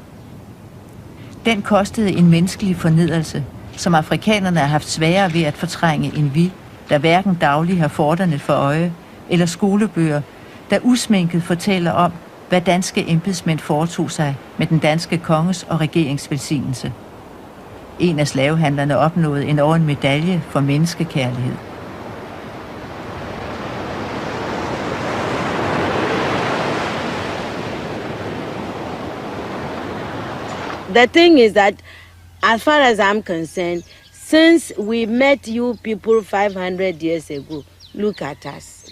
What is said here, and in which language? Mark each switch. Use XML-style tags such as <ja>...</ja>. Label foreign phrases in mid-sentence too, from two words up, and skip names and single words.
<da>Den kostede en menneskelig fornedrelse, som afrikanerne har haft sværere ved at fortrænge end vi, der hverken dagligt har forterne for øje, eller skolebøger, der usminket fortæller om, hvad danske embedsmænd foretog sig med den danske konges og regerings velsignelse. En af slavehandlerne opnåede endog en medalje for menneskekærlighed.</da> <en>The thing is that, as far as I'm concerned, since we met you people 500 years ago, look at us.</en>